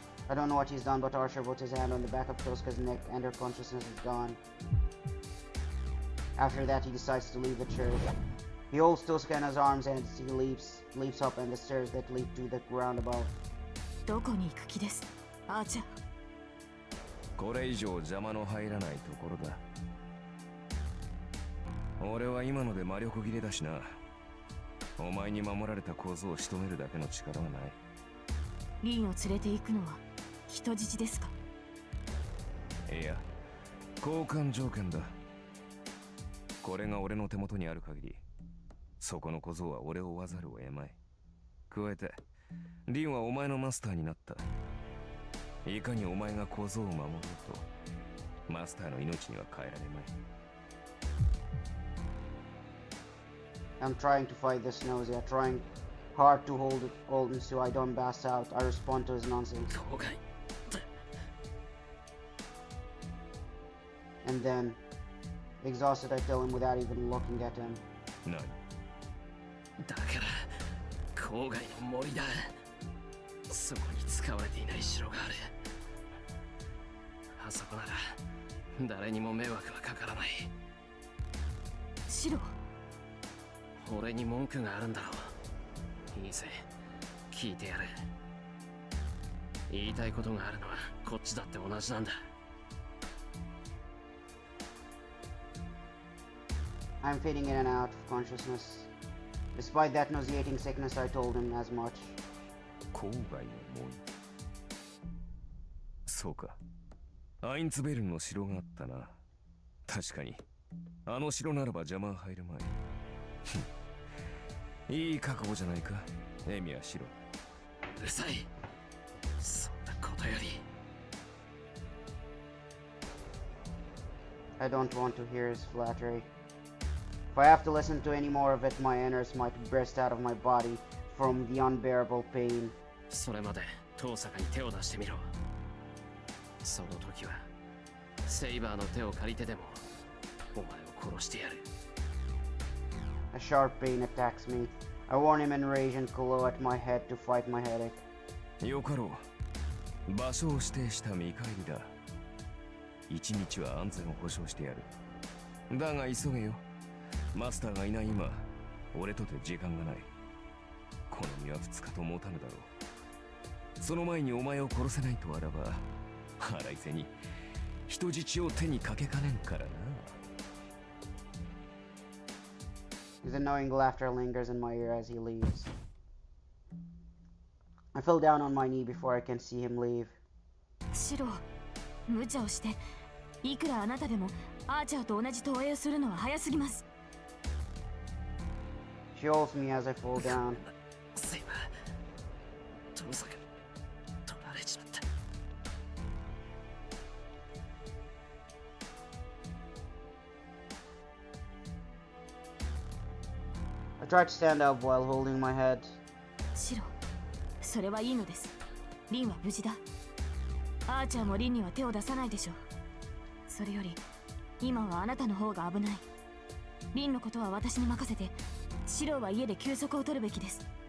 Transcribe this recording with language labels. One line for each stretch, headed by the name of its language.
English: I don't know what he's done, but Asher put his hand on the back of Tosca's neck and her consciousness is gone. After that, he decides to leave the church. He holds Tosca in his arms and he leaps up and the stairs that lead to the ground above.
Japanese: どこに行く気です、アーチャー。これ以上邪魔の入らないところだ。俺は今ので魔力切れだしな。お前に守られた小僧を仕留めるだけの力はない。リンを連れて行くのは人質ですか？いや、交換条件だ。これが俺の手元にある限り、そこの小僧は俺を追わざるを得まい。加えて、リンはお前のマスターになった。いかにお前が小僧を守ろうと、マスターの命には変えられまい。
English: I'm trying to fight this nausea, trying hard to hold it so I don't pass out. I respond to his nonsense.
Japanese: 後悔
English: And then, exhausted, I tell him without even looking at him.
Japanese: 何だから郊外の森だ。そこに使われていない城がある。あそこなら誰にも迷惑はかからない。シロ、俺に文句があるんだろう。いいぜ、聞いてやる。言いたいことがあるのはこっちだって同じなんだ。
English: I'm fading in and out of consciousness. Despite that nauseating sickness, I told him as much.
Japanese: 郊外の森。そうか。アインツベルンの城があったな。確かに。あの城ならば邪魔は入るまい。いい覚悟じゃないか、エミヤシロ。うるさい。そんなことより。
English: I don't want to hear his flattery. If I have to listen to any more of it, my innards might burst out of my body from the unbearable pain.
Japanese: それまで遠坂に手を出してみろ。その時はセイバーの手を借りてでもお前を殺してやる。
English: A sharp pain attacks me. I warn him in rage and claw at my head to fight my headache.
Japanese: よかろう。場所を指定した見返りだ。一日は安全を保証してやる。だが急げよ。マスターがいない今、俺とて時間がない。この身は2日と持たぬだろう。その前にお前を殺せないとあらば、腹いせに人質を手にかけかねんからな。
English: His annoying laughter lingers in my ear as he leaves. I fell down on my knee before I can see him leave.
Japanese: シロ、無茶をして、いくらあなたでもアーチャーと同じ投影をするのは早すぎます。
English: She holds me as I fall down.
Japanese: セイバー、遠坂取られちまった。
English: I try to stand up while holding my head.
Japanese: シロ、それはいいのです。リンは無事だ。アーチャーもリンには手を出さないでしょう。それより今はあなたの方が危ない。リンのことは私に任せて、シロは家で休息を取るべきです。